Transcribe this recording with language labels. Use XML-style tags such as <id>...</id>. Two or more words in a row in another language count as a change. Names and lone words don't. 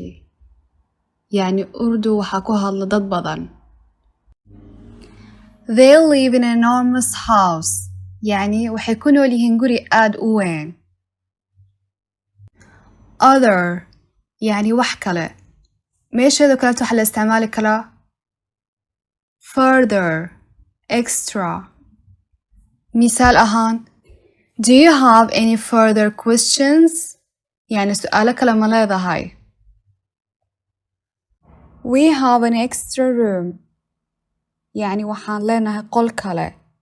<so>يعني Urdu waxaa ku hadla dad badan.</so> <en>They live in an enormous house.</en> <so>يعني waxay ku nool yihiin guri aad u weyn. Other يعني wax kale. meesheedu kaleeto waxaa la isticmaali karaa</so> <en>further, extra.</en> <so>mithaal ahaan</so> <en>do you have any further questions?</en> <ar>يعني سؤال</ar> <so>kale ma leedahay.</so> <en>We have an extra room.</en> <so>يعني waxaan leenahay qol kale.</so>